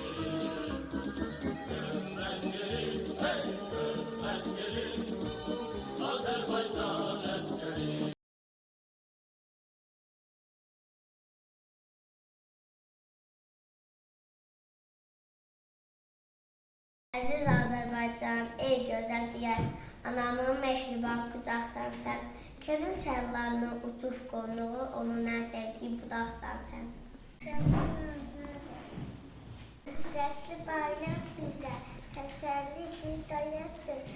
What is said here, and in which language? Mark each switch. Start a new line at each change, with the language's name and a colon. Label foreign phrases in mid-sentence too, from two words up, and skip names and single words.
Turkish: Ölmez geri, hey ölmez geri. Azerbaycan askeri.
Azerbaijani: Aziz Azərbaycan, ey gözəl diyar, anamın mehriban qucaqsan sən. Könül təllarının uçuf qonluğu, onun ən sevdiyi budaqsan sən. Qəşli bayraq bizə, təsəllidir, dayaqdır.